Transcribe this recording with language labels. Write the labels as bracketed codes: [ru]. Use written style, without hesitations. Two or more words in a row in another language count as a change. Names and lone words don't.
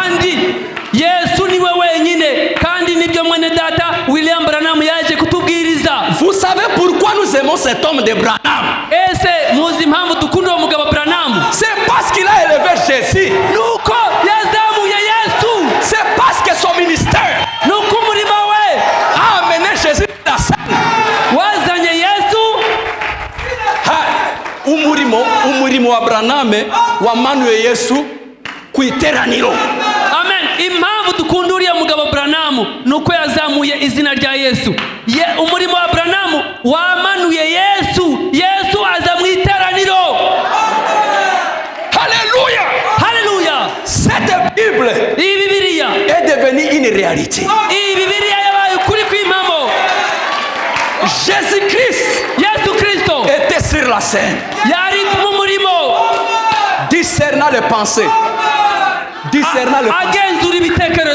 [fr] Vous savez pourquoi nous aimons cet homme de Branham? C'est parce qu'il a élevé Jésus. C'est parce que son ministère a amené Jésus à la scène. [rw] Umurimo wa Branham wamanuye Yesu kwiteraniro. Amen. Impamvu dukunda uriya mugabo Branham nuko yazamuye izina rya Yesu. Umurimo wa Branham wamanuye Yesu. Yesu aza mu iteraniro. [fr] Alléluia. Alléluia. Cette Bible est devenue une réalité. Jésus-Christ était sur la scène, discernant les pensées, discernant les pensées.